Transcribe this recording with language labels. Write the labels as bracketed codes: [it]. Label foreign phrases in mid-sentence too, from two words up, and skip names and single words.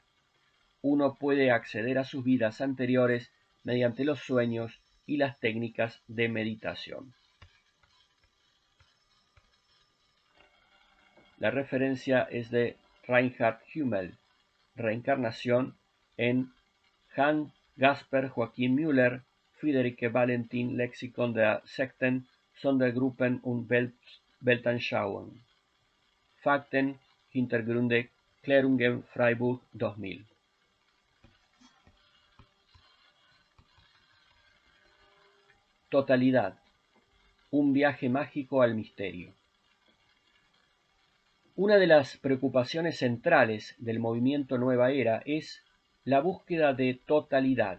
[es] Uno puede acceder a sus vidas anteriores mediante los sueños y las técnicas de meditación. La referencia es de Reinhard Hummel, Reencarnación, en Hans Gasper Joachim Müller, Friederike Valentin, Lexikon der Sekten, Sondergruppen und Weltanschauung. Fakten, Hintergründe, Klärungen, Freiburg 2000. Totalidad. Un viaje mágico al misterio. Una de las preocupaciones centrales del movimiento Nueva Era es la búsqueda de totalidad.